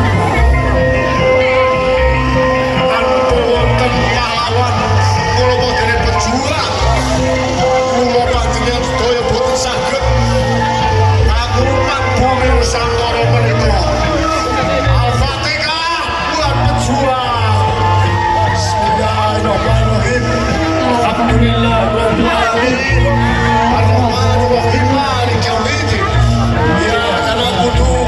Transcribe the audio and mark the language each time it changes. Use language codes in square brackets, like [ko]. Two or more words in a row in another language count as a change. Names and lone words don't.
[jv] Tanpa wonten pahlawan kula panjenengan pejuang kula panjenengan sedaya boten saged ngrumat bumi Nusantara menika. [id] Al-Fatihah buat pejuang. [ar] بسم الله الرحمن الرحيم. الحمد لله رب العالمين. الرحمن الرحيم. مالك يوم الدين. إياك نعبد